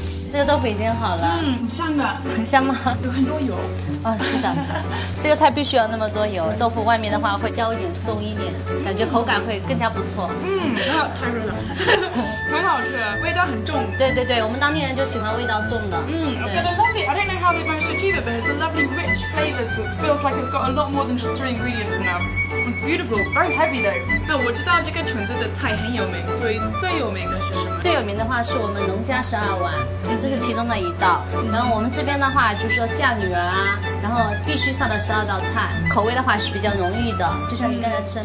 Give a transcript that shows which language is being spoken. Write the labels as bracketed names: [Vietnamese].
[Chinese] 这个豆腐已经好了，很香的，很香吗？有很多油。是的，这个菜必须要那么多油，豆腐外面的话会焦一点、松一点，感觉口感会更加不错。太热了，很好吃，味道很重。对对对，我们当地人就喜欢味道重的。 [English] It's got a lovely. I don't know how they managed to achieve it, but it's a lovely, rich flavours. It feels like it's got a lot more than just 3 ingredients now. It's beautiful, very heavy though. [Chinese] 那我知道这个村子的菜很有名，所以最有名的是什么？最有名的话是我们农家12碗，这是其中的一道。然后我们这边的话就是说嫁女儿啊，然后必须上的12道菜，口味的话是比较浓郁的，就像你刚才吃的